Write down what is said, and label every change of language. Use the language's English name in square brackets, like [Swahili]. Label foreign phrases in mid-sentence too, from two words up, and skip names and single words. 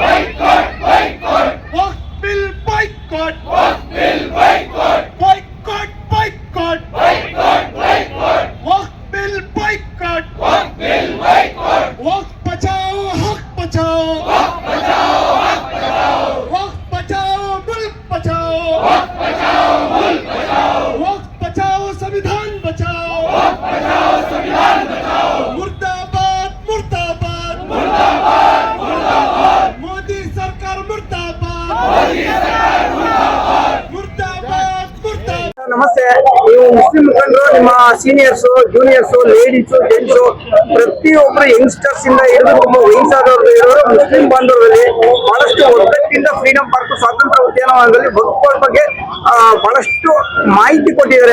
[Hindi] वक्फ बिल बाइकॉट, बाइकॉट बाइकॉट वक्फ बिल बाइकॉट, वक्फ बचाओ हक बचाओ, वक्त बचाओ मुल्क बचाओ, वक्त बचाओ संविधान बचाओ, मुर्दाबाद मुर्दाबाद मोदी सरकार मुर्दाबाद, मुर्दाबाद मुर्दाबाद। [Kannada] ನಮಸ್ತೆ. ನೀವು ಮುಸ್ಲಿಂ ಮುಖಂಡರು, ನಿಮ್ಮ [English] seniors, juniors, ladies, gents, [Kannada] ಪ್ರತಿಯೊಬ್ಬರು ಯಂಗ್ಸ್ಟರ್ಸ್ ಇಂದ ಹಿಡಿದು ತುಂಬ ವಯಸ್ಸಾದವರು ಇರೋರು ಮುಸ್ಲಿಂ ಬಾಂಧವರಲ್ಲಿ ಬಹಳಷ್ಟು ಒಗ್ಗಟ್ಟಿಂದ ಫ್ರೀಡಂ ಪಾರ್ಕ್ ಸ್ವಾತಂತ್ರ್ಯ ಉದ್ಯಾನವನದಲ್ಲಿ ಭಕ್ತರ ಬಗ್ಗೆ ಬಹಳಷ್ಟು ಮಾಹಿತಿ ಕೊಟ್ಟಿದ್ದಾರೆ.